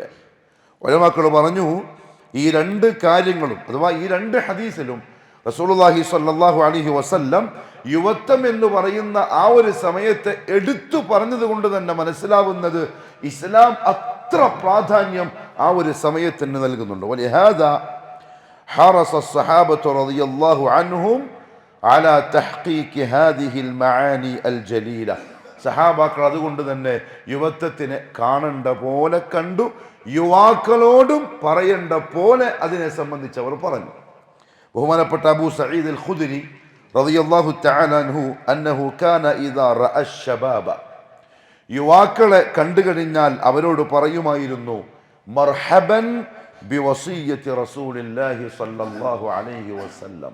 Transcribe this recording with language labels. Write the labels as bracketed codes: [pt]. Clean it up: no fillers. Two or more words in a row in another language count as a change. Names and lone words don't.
[ml] ഉലമാക്കൾ പറഞ്ഞു, ഈ 2 കാര്യങ്ങളും അഥവാ ഈ 2 ഹദീസിലും റസൂലുള്ളാഹി [ar] صلى الله عليه وسلم [ml] യുവത്വം എന്ന് പറയുന്ന ആ ഒരു സമയത്തെ എടുത്തു പറഞ്ഞത് കൊണ്ട് തന്നെ മനസ്സിലാവുന്നത് ഇസ്ലാം അത്ര പ്രാധാന്യം ആ ഒരു സമയത്തിന് നൽകുന്നുണ്ട്. [ar] ولهذا حرص الصحابة رضي الله عنهم على تحقيق هذه المعاني الجليلة. [ml] സഹാബാക്കൾ അതുകൊണ്ട് തന്നെ യുവത്വത്തിനെ കാണേണ്ട പോലെ കണ്ടു, യുവാക്കളോടും പറയേണ്ട പോലെ അതിനെ സംബന്ധിച്ച് അവർ പറഞ്ഞു. ബഹുമാനപ്പെട്ട അബൂ സഈദ് അൽ ഖുദരി [ar] رضي الله تعالى عنه أنه كان إذا رأى الشباب, [ml] യുവാക്കളെ കണ്ടു കഴിഞ്ഞാൽ അവരോട് പറയുമായിരുന്നു, [ar] مرحبا بوصية رسول الله صلى الله عليه وسلم.